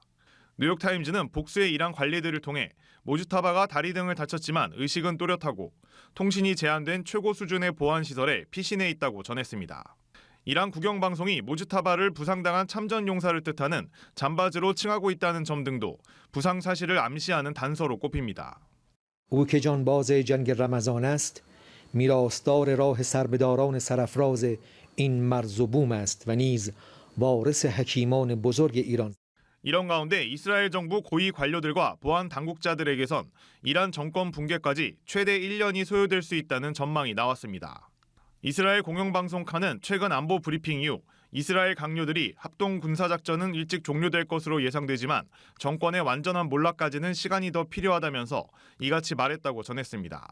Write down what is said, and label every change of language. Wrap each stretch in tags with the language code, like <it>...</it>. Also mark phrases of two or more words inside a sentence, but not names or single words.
<ko>뉴욕타임즈는 복수의 이란 관리들을 통해 모즈타바가 다리 등을 다쳤지만 의식은 또렷하고 통신이 제한된 최고 수준의 보안시설에 피신해 있다고 전했습니다. 이란 국영방송이 모즈타바를 부상당한 참전용사를 뜻하는 잠바즈로 칭하고 있다는 점 등도 부상 사실을 암시하는 단서로 꼽힙니다.</ko> <fa>او که جانباز جنگ رمضان است میراثدار راه سربهداران سرافراز این مرز و بوم است و نیز وارث حکیمان بزرگ ایران.</fa> <ko>이런 가운데 이스라엘 정부 고위 관료들과 보안 당국자들에게선 이란 정권 붕괴까지 최대 1년이 소요될 수 있다는 전망이 나왔습니다. 이스라엘 공영방송 칸은 최근 안보 브리핑 이후 이스라엘 강요들이 합동 군사작전은 일찍 종료될 것으로 예상되지만 정권의 완전한 몰락까지는 시간이 더 필요하다면서 이같이 말했다고 전했습니다.</ko>